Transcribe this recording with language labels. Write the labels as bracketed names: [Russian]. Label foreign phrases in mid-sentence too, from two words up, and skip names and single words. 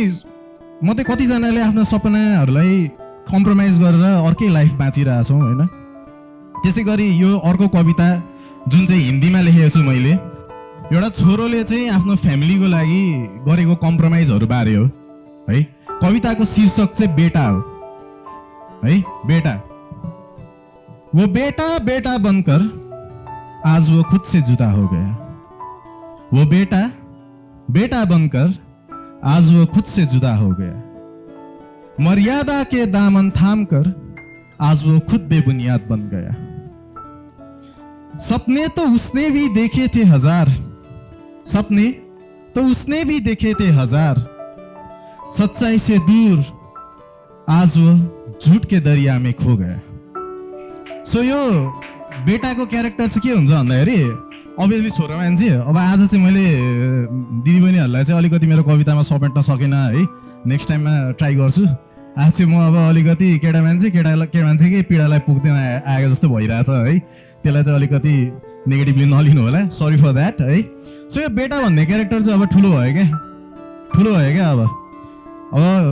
[Nepali] मध्ये कतिजनाले आफ्नो सपनाहरूलाई कम्प्रोमाइज गरेर अर्कै लाइफ बाँचिरहेछौँ होइन त्यसै गरी यो अर्को कविता जुन चाहिँ हिन्दीमा लेखेको छु मैले एउटा छोरोले चाहिँ आफ्नो फ्यामिलीको लागि गरेको कम्प्रोमाइजहरू बारे हो है कविताको शीर्षक चाहिँ बेटा हो है [Hindi] बेटा वो बेटा बेटा बनकर आज वो खुद से जुदा हो गया वो बेटा बेटा बनकर आज वो खुद से जुदा हो गया मर्यादा के दामन थाम कर आज वो खुद बेबुनियाद बन गया सपने तो उसने भी देखे थे हजार सपने तो उसने भी देखे थे हजार सच्चाई से दूर आज वो झूठ के दरिया में खो गया [Nepali] सो यो बेटाको क्यारेक्टर चाहिँ के हुन्छ भन्दाखेरि अभियसली छोरा मान्छे अब आज चाहिँ मैले दिदीबहिनीहरूलाई चाहिँ अलिकति मेरो कवितामा समेट्न सकेन है नेक्स्ट टाइममा ट्राई गर्छु आज चाहिँ म अब अलिकति केटा मान्छेकै पीडालाई पुग्दैन आएको जस्तो भइरहेछ है त्यसलाई चाहिँ अलिकति नेगेटिभली नलिनु होला [English] sorry for that [Nepali] है सो यो बेटा भन्ने क्यारेक्टर चाहिँ अब ठुलो भयो क्या अब